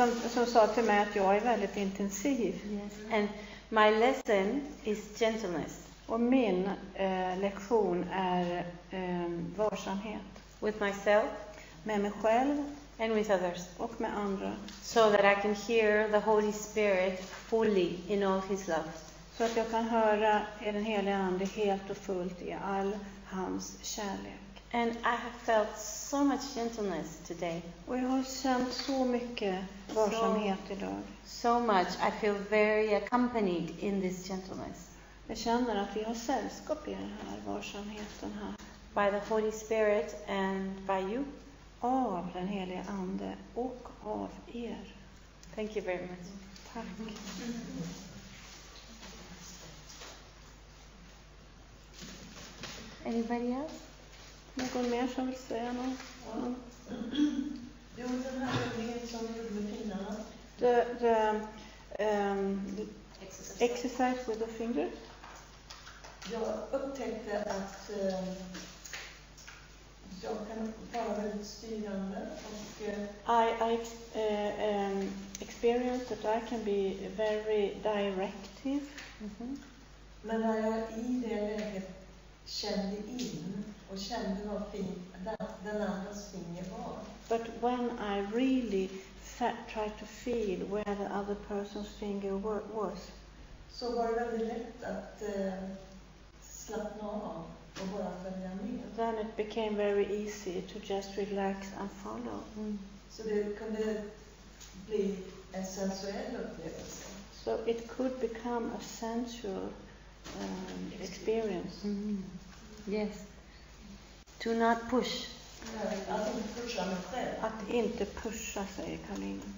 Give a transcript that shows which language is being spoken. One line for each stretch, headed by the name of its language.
Swedish: Som sa till mig att jag är väldigt intensiv.
English: Yes. And my lesson is gentleness.
Swedish: Och min lektion är varsamhet.
English: With myself
Swedish: Med mig själv
English: and with others.
Swedish: och med andra.
English: So that I can hear the Holy Spirit fully in all His love.
Swedish: Så att jag kan höra den heliga Ande helt och fullt i all hans kärlek.
English: And I have felt so much gentleness today.
Swedish: Och jag har känt så mycket varsamhet idag.
English: So much. I feel very accompanied in this gentleness.
Swedish: Jag känner att vi har sällskap i den här varsamheten här.
English: By the Holy Spirit and by you.
Swedish: Av den helige Ande och av er.
English: Thank you very much.
Swedish: Tack.
English: Anybody else?
Swedish: Någon mer som vill säga något? Ja. Jo, den här övningen som vi gjorde med fingrarna.
English: The exercise with the finger.
Swedish: Jag upptäckte att jag kan vara väldigt styrande och
English: I experienced that I can be very directive.
Swedish: men när jag i det läget kände in och kände vad den andras finger var.
English: But when I really tried to feel where the other person's finger was,
Swedish: Så var det väldigt lätt att slappna av och bara följa med.
English: then it became very easy to just relax and follow.
Swedish: Så det kunde bli en sensuell upplevelse.
English: So it could become a sensual experience. Yes. Do not push.
Swedish: Att inte pusha mig själv. Att inte pusha, säger Karolina.